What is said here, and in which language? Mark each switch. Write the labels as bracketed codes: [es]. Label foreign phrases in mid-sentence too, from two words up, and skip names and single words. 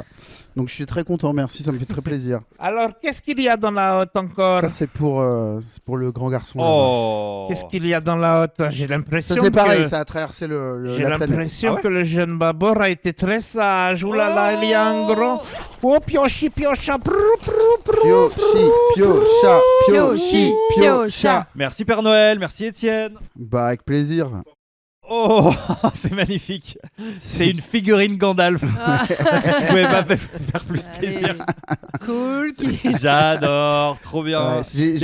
[fr] Donc je suis très content, merci, ça me fait très plaisir. Alors, qu'est-ce qu'il y a dans la hotte encore? Ça, c'est pour le grand garçon. là-bas. Oh. Qu'est-ce qu'il y a dans la hotte? J'ai l'impression Ça, c'est pareil, que... ça a traversé J'ai la planète. l'impression Ah ouais que le jeune Babor a été très sage. Ouh là là, il y a un grand... Oh, piochi, piocha, prou, prou, prou. Piocha, Piochi, piocha. Merci Père Noël, merci Étienne. Bah, avec plaisir. Oh, c'est magnifique. C'est une figurine Gandalf. Vous pouvez pas faire plus plaisir. Allez. Cool. J'adore, trop bien. Ouais, j'ai